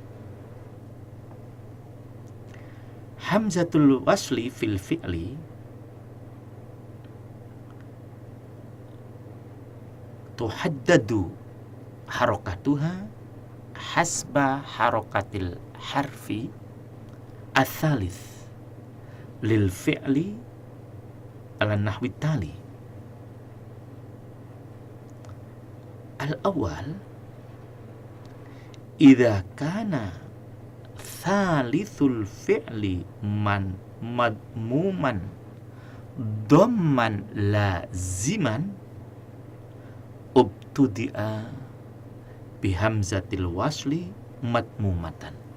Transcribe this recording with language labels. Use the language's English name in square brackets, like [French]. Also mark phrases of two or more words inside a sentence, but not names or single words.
[Arabic] همزة الوصل في الفعل تحدد حركتها حسب حركة الحرف الثالث للفعل على النحو التالي. الأول إذا كان ثالث الفعل مضموما ضما لازما ابتدئ بهمزة الوصل مضمومة.